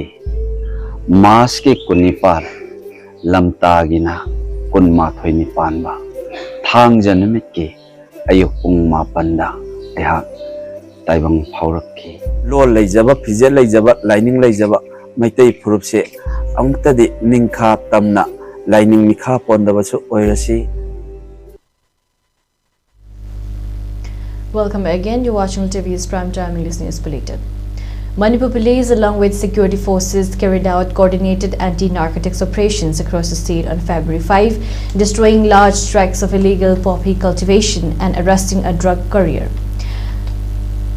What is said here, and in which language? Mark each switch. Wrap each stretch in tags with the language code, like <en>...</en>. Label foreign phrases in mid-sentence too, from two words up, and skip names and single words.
<mni>ꯃꯥꯔꯆꯀꯤ 19 ꯂꯝꯇꯥꯒꯤꯅ 12 ꯄꯥꯟꯕ ꯊꯥꯡꯖ ꯅꯨꯃꯤꯠꯀꯤ ꯑꯌꯨꯛ ꯄꯨꯡ 9ꯗ ꯑꯩꯍꯥꯛ ꯇꯥꯏꯕꯪ ꯐꯥꯎꯔꯛꯈꯤ ꯂꯣꯟ ꯂꯩꯖꯕ ꯐꯤꯖꯦꯠ ꯂꯩꯖꯕ ꯂꯥꯏꯅꯤꯡ ꯂꯩꯖꯕ ꯃꯩꯇꯩ ꯐꯨꯔꯨꯞꯁꯦ ꯑꯃꯨꯛꯇꯗꯤ ꯅꯤꯡꯈꯥ ꯇꯝꯅ ꯂꯥꯏꯅꯤꯡ ꯃꯤꯈꯥ ꯄꯣꯟꯗꯕꯁꯨ ꯑꯣꯏꯔꯁꯤ.</mni> <en>Welcome again. You're watching TV's Primetime English News Bulletin. Manipur Police, along with security forces, carried out coordinated anti-narcotics operations across the state on February 5, destroying large tracts of illegal poppy cultivation and arresting a drug courier.</en>